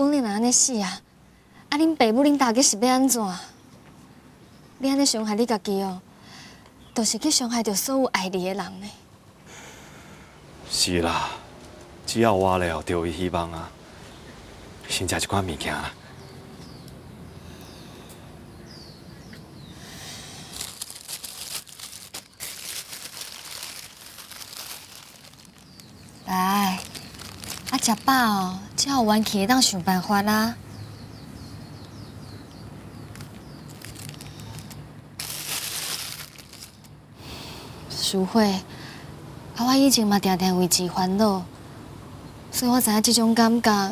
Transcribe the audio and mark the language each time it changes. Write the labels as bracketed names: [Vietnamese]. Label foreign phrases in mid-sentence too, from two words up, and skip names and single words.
[Min Nan Chinese] 讲你若安尼死啊，恁爸母恁大家是要安怎？你安尼伤害你家己哦，就是去伤害着所有爱你的人呢。是啦，只要我了着伊希望啊，先食一寡物件啦。来。食饱哦，才有元气当想办法啦。淑慧，我以前嘛常常为钱烦恼，所以我知影这种感觉。